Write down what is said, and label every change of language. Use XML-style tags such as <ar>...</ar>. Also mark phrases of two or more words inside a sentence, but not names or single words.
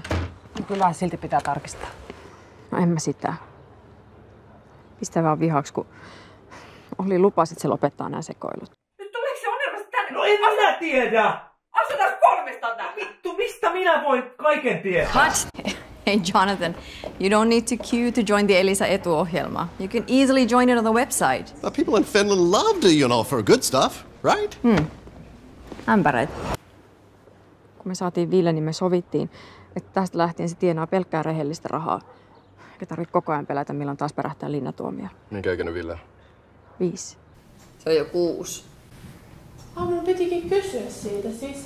<fi>Kyllä silti pitää tarkistaa. No en mä sitä. Pistä vaan vihaksi, kun Olli lupasi, että se lopettaa nämä sekoilut. Nyt tuleeko se ongelmasta tänne? No en minä tiedä! Asutaan kolmesta tänne! Vittu, mistä minä voin kaiken tietää?</fi> <en>What? Hey Jonathan, you don't need to queue to join the Elisa etuohjelma. You can easily join it on the website. The people in Finland love to, for good stuff, right?</en> <fi>Ämpäreitä. Kun me saatiin Ville, niin me sovittiin, että tästä lähtien se tienaa pelkkää rehellistä rahaa. Eikä tarvitse koko ajan pelätä, milloin taas pärähtää linnatuomio. Minkä ikäinen Ville? 5. Se on jo 6. Mun pitikin kysyä siitä siis.</fi>